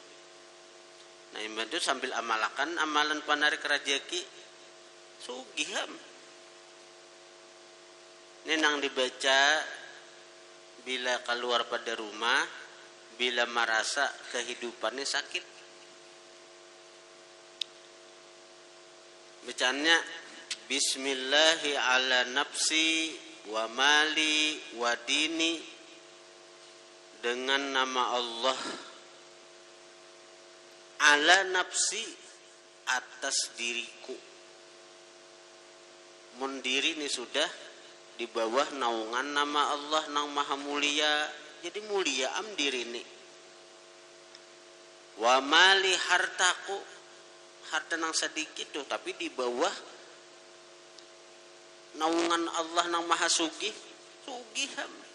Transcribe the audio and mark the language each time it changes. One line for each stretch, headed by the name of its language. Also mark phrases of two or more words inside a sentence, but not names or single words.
Banjar: Nah, itu sambil amalkan amalan panarik rajeki sugiham. Ini nang dibaca bila keluar pada rumah, bila merasa kehidupannya sakit. Bacaannya
Arabic: بسم الله على نفسي ومالي وديني,
Banjar: dengan nama Allah.
Arabic: على نفسي,
Banjar: atas diriku. Mundiri ini sudah di bawah naungan nama Allah nang maha mulia, jadi mulia am diri ini.
Arabic: ومالي,
Banjar: hartaku, harta nang sedikit tuh tapi di bawah naungan Allah nang maha sugih, sugiham.